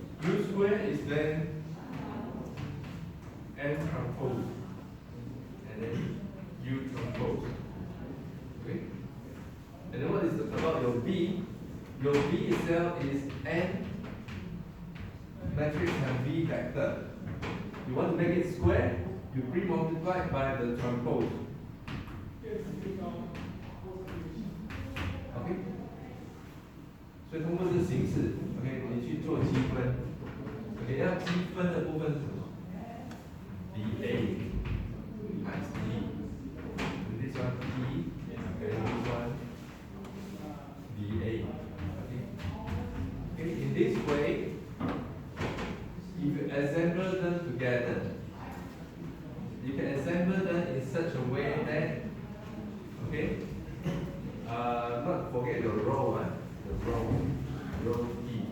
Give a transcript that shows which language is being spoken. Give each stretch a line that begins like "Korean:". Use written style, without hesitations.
English: U square is then N transpose, and then U transpose. Okay? And then what is about your V? Your V itself is N matrix and V vector. You want to make it square, you pre-multiply by the transpose.
Chinese: Okay? 所以通过这个形式 ，OK， 你去做积分。
English: OK，
Chinese: 要积分的部分是什么
English: ？BA times D，this one T，and this one BA。 Okay, in this way, if you assemble them together, you can assemble them in such a way that, okay, not forget your row, the row T.